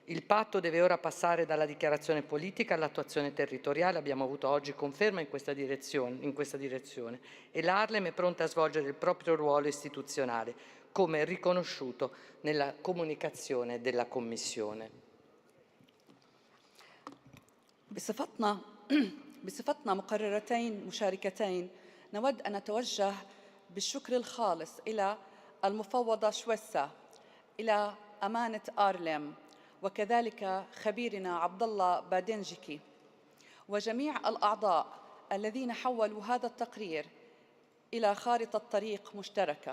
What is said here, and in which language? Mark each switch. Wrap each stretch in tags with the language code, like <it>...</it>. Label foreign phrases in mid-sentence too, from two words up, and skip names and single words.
<it>Il patto deve ora passare dalla dichiarazione politica all'attuazione territoriale, abbiamo avuto oggi conferma in questa direzione e l'ARLEM è pronta a svolgere il proprio ruolo istituzionale, come riconosciuto nella comunicazione della Commissione.</it> <ar>بصفتنا مقررتين مشاركتين نود أن نتوجه بالشكر الخالص إلى المفوضة شويسا، إلى أمانة آرلم، وكذلك خبيرنا عبد الله بادنجكي وجميع الأعضاء الذين حولوا هذا التقرير إلى خارطة طريق مشتركة.</ar>